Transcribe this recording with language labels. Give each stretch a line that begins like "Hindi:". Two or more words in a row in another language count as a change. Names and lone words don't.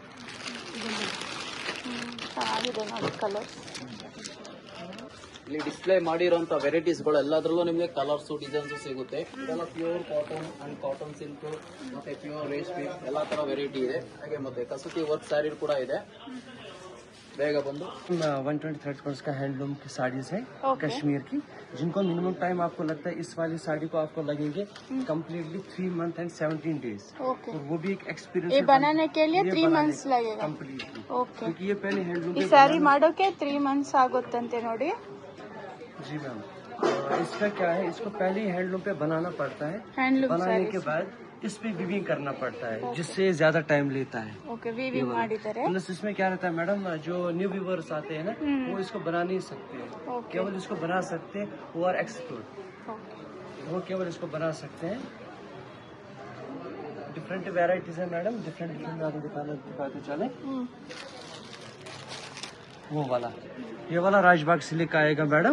Kannada: ಚೆನ್ನಾಗಿದೆ ನೋಡಿ ಕಲರ್. ಇಲ್ಲಿ ಡಿಸ್ಪ್ಲೇ ಮಾಡಿರೋಂತ ವೆರೈಟೀಸ್ಗಳು ಎಲ್ಲದ್ರಲ್ಲೂ ನಿಮಗೆ
English: colours designs
Kannada: ಸಿಗುತ್ತೆ. ಇದೆಲ್ಲ
English: pure cotton and cotton silk
Kannada: ಮತ್ತೆ ಪ್ಯೂರ್ ರೇಷ್ಮೆ ಎಲ್ಲಾ ತರ ವೆರೈಟಿ ಇದೆ. ಹಾಗೆ ಮತ್ತೆ ಕಸೂತಿ
English: work saree
Kannada: ಕೂಡ ಇದೆ. ಬೇಗ ಬಂದು
Hindi: 123 करोड़ का हैंडलूम की साड़ीज है कश्मीर की, जिनको
English: minimum time
Hindi: आपको लगता है इस वाली साड़ी को आपको लगेंगे
English: completely 3 month and 17 days.
Hindi: ओके, वो भी एक एक्सपीरियंस. ये बनाने के लिए 3 मंथ्स लगेगा कम्प्लीटली. ओके, क्योंकि ये पहले हैंडलूम
Kannada: ಈ ಸ್ಯಾರಿ ಮಾಡೋಕೆ 3 ಮಂತ್ಸ್ ಆಗುತ್ತಂತೆ ನೋಡಿ.
Hindi: जी मैम. इसका क्या है, इसको पहले ही हैंडलूम पे बनाना पड़ता है.
Kannada: ಹ್ಯಾಂಡ್ಲೂಮ್
Hindi: बनाने के
Kannada: ಸ್ಯಾರೀಸ್.
Hindi: बाद इस पे वीविंग करना पड़ता है, जिससे ज्यादा टाइम लेता है.
Kannada: ಓಕೆ, ವೀವಿಂಗ್ ಮಾಡಿದ್ದಾರೆ.
Hindi: प्लस इसमें क्या रहता है मैडम, जो
English: new weavers
Hindi: आते हैं ना, वो इसको बना नहीं सकते हैं. ओके, केवल इसको बना सकते हैं वो
English: are expert.
Hindi: वो केवल इसको बना सकते हैं.
English: different varieties
Hindi: है मैडम, डिफरेंट दिखाते चले. वो वाला, ये वाला राजबाग सिल्क आएगा मैडम.